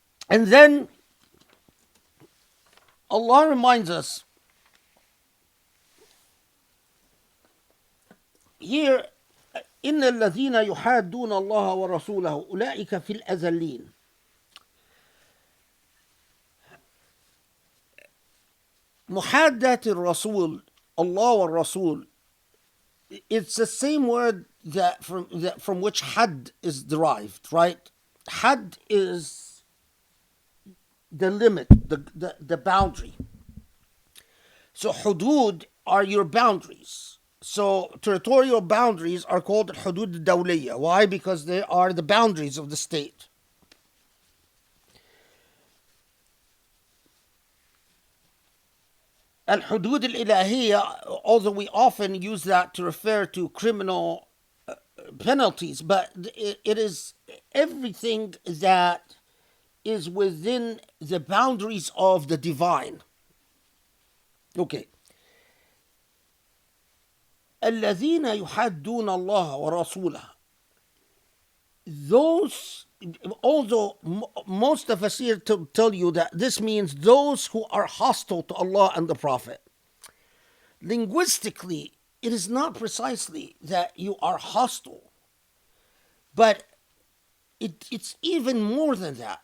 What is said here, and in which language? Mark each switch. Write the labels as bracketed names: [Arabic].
[English] And then Allah reminds us here, [Arabic] إن الذين يحادون الله ورسوله أولئك في الأذلين. محادة الرسول, [English] Allah [Arabic] والرسول, [English] it's the same word that from which had is derived, right? Had is the limit, the boundary. So hudud are your boundaries. So territorial boundaries are called hudud dawliya. Why? Because they are the boundaries of the state. Al-hudud al-ilahiyya, although we often use that to refer to criminal penalties, but it is everything that is within the boundaries of the divine. Okay. [Arabic] الذين يحادون الله ورسوله. [English] Those, although most of us here tell you that this means those who are hostile to Allah and the Prophet. Linguistically, it is not precisely that you are hostile, but it's even more than that.